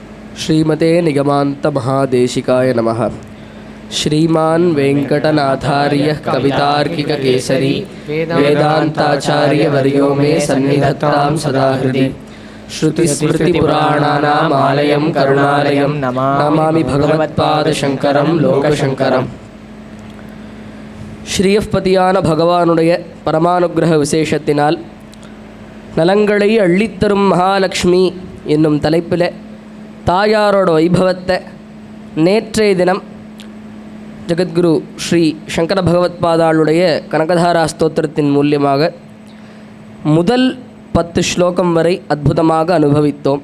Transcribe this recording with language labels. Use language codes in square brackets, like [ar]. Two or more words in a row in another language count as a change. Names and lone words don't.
[sa] श्रीमते निगमान्त महादेशिकाय नमः। श्रीमान् वेंकटनाथार्य कवितार्किककेसरी वेदान्ताचार्यवर्यो मे सन्निधत्तां सदा हृदि। श्रुतिस्मृतिपुराणानाम् आलयं करुणालयं नमामि भगवत्पादशङ्करं लोकशङ्करम्। [ta] ஸ்ரீயப்பதியான பகவானுடைய பரமானுகிரக விசேஷத்தினால் நலங்களை அள்ளித்தரும் மகாலட்சுமி என்னும் தலைப்பில் தாயாரோட வைபவத்தை நேற்றைய தினம் ஜெகத்குரு ஸ்ரீ சங்கர பகவத்பாதாளுடைய கனகதாரா ஸ்தோத்திரத்தின் மூலியமாக முதல் 10 ஸ்லோகம் வரை அற்புதமாக அனுபவித்தோம்.